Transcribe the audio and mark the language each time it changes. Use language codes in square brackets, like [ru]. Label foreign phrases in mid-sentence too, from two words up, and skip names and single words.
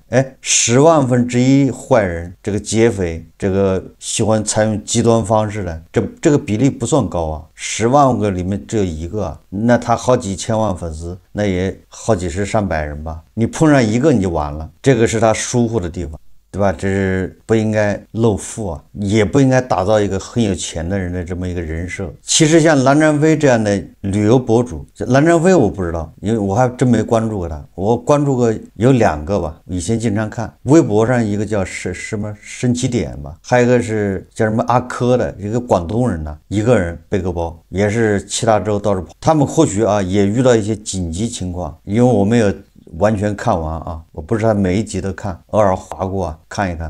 [zh] 哎，10萬分之一壞人，這個劫匪，這個喜歡採用極端方式的，這個比例不算高啊，10萬個裡面只有1個啊，那他好幾千萬粉絲，那也好幾十上百人吧，你碰上1個你就完了，這個是他疏忽的地方，對吧？這是不應該露富啊，也不應該打造一個很有錢的人的這麼一個人設。其實像藍占飛這樣的旅遊博主，藍占飛我不知道，因為我還真沒關注過他。我關注過有2 個吧，以前經常看微博上，一個叫什麼神奇點吧，還有一個是叫什麼阿珂的一個廣東人呢，一個人背個包，也是7大洲到處跑。他們或許啊也遇到一些緊急情況，因為我沒有完全看完啊，我不是他每一集都看，偶爾划过啊看一看。